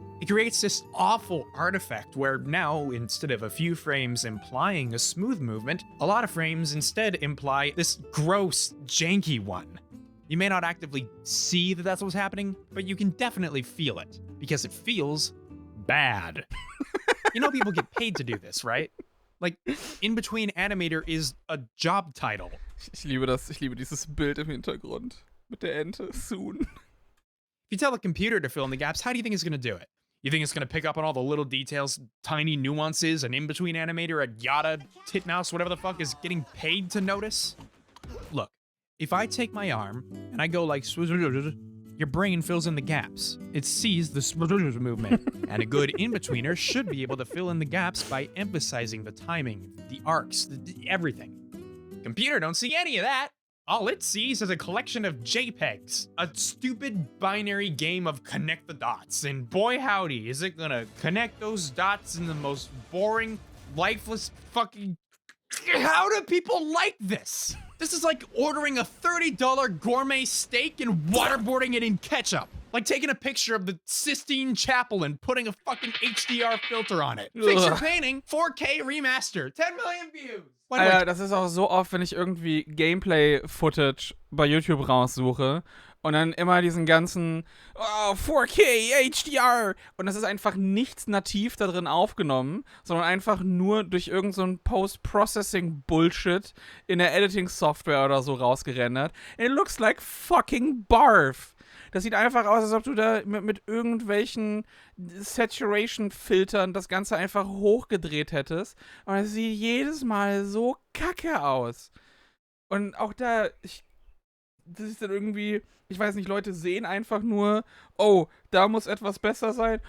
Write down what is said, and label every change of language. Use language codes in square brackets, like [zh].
[en] It creates this awful artifact where now, instead of a few frames implying a smooth movement, a lot of frames instead imply this gross, janky one. You may not actively see that that's what's happening, but you can definitely feel it, because it feels bad. You know people get paid to do this, right? Like, In Between Animator is a job title. [de] Ich liebe das, ich liebe dieses Bild im Hintergrund mit der Ente, soon. [en] If you tell a computer to fill in the gaps, how do you think it's going to do it? You think it's going to pick up on all the little details, tiny nuances, an in-between animator at Yada, Titmouse, whatever the fuck, is getting paid to notice? Look, if I take my arm and I go like, your brain fills in the gaps. It sees the movement, and a good in-betweener should be able to fill in the gaps by emphasizing the timing, the arcs, everything. Computer don't see any of that. All it sees is a collection of JPEGs, a stupid binary game of connect the dots, and boy howdy, is it gonna connect those dots in the most boring, lifeless fucking... How do people like this? This is like ordering a $30 gourmet steak and waterboarding it in ketchup. Like taking a picture of the Sistine Chapel and putting a fucking HDR filter on it. Fix your painting, 4K remaster, 10 million views. [de] Alter, das ist auch so oft, wenn ich irgendwie Gameplay-Footage bei YouTube raussuche und dann immer diesen ganzen 4K, HDR und das ist einfach nichts nativ da drin aufgenommen, sondern einfach nur durch irgend so ein Post-Processing-Bullshit in der Editing-Software oder so rausgerendert. [en] And it looks like fucking barf. [de] Das sieht einfach aus, als ob du da mit irgendwelchen Saturation-Filtern das Ganze einfach hochgedreht hättest. Und es sieht jedes Mal so kacke aus. Und auch da, das ist dann irgendwie, ich weiß nicht, Leute sehen einfach nur, oh, da muss etwas besser sein.